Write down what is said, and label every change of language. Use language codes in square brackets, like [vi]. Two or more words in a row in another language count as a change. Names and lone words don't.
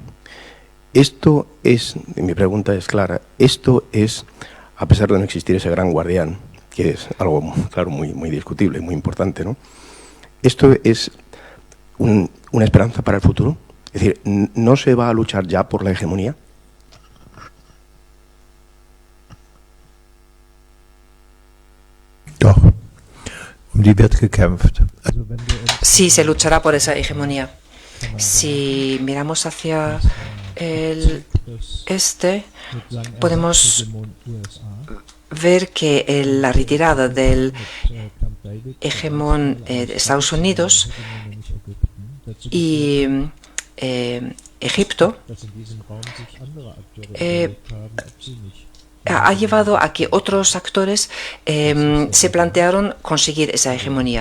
[es] Esto es, mi pregunta es clara, esto es, a pesar de no existir ese gran guardián, que es algo, claro, muy discutible, muy importante, ¿no? Esto es una esperanza para el futuro. Es decir, ¿no se va a luchar ya por la hegemonía? [de] Doch, die wird gekämpft. [es] Sí, se luchará por esa hegemonía. Si miramos hacia el este, podemos ver que la retirada del hegemón de Estados Unidos y Egipto ha llevado a que otros actores se plantearon conseguir esa hegemonía.